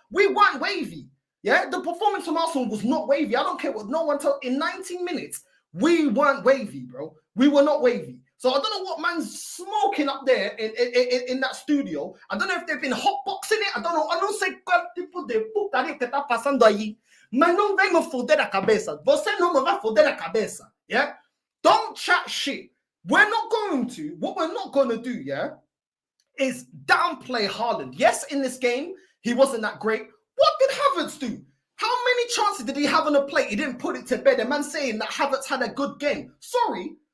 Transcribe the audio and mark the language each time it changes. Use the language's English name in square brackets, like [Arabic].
[English] We weren't wavy, yeah. The performance from Arsenal was not wavy. I don't care what no one told. In 19 minutes, we weren't wavy, bro. We were not wavy. So I don't know what man's smoking up there in that studio. I don't know if they've been hotboxing it. I don't know. I don't say [Portuguese] quel tipo de putaria que está pasando allí. Mas não vem me foder a cabeça. Você não me vai foder a cabeça. [English] Yeah? Don't chat shit. What we're not going to do, yeah, is downplay Haaland. Yes, in this game, he wasn't that great. What did Havertz do? How many chances did he have on the plate? He didn't put it to bed. A man saying that Havertz had a good game. Sorry.